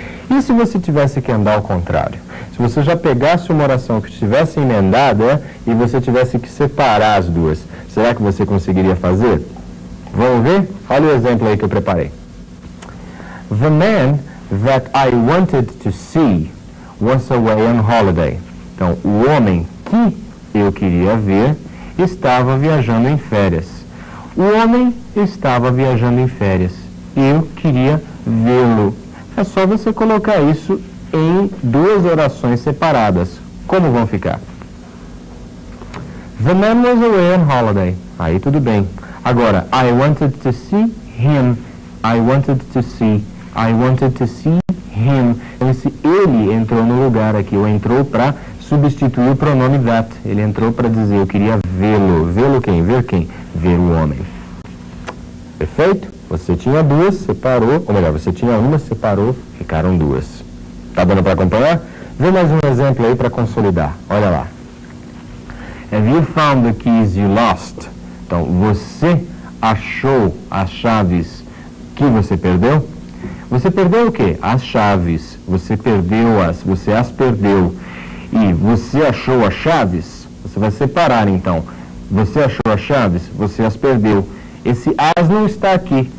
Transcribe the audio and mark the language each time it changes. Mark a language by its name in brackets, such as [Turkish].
[Portuguese] E se você tivesse que andar ao contrário? Se você já pegasse uma oração que estivesse emendada e você tivesse que separar as duas, será que você conseguiria fazer? Vamos ver? Olha o exemplo aí que eu preparei. [English] The man that I wanted to see was away on holiday. [Portuguese] Então, o homem que eu queria ver estava viajando em férias. O homem estava viajando em férias. Eu queria vê-lo. É só você colocar isso em duas orações separadas. Como vão ficar? [English] The man was away on holiday. [Portuguese] Aí tudo bem. Agora, [English] I wanted to see him. I wanted to see. I wanted to see him. [Portuguese] Então, esse ele entrou no lugar aqui. Ou entrou para substituir o pronome that. Ele entrou para dizer, eu queria vê-lo. Vê-lo quem? Ver quem? Ver o homem. Perfeito? Você tinha duas, separou. Ou melhor, você tinha uma, separou, ficaram duas. Tá dando para acompanhar? Vê mais um exemplo aí para consolidar. Olha lá. [English] Have you found the keys you lost? [Portuguese] Então, você achou as chaves que você perdeu? Você perdeu o quê? As chaves. Você perdeu-as, você as perdeu. E você achou as chaves? Você vai separar, então. Você achou as chaves? Você as perdeu. Esse as não está aqui.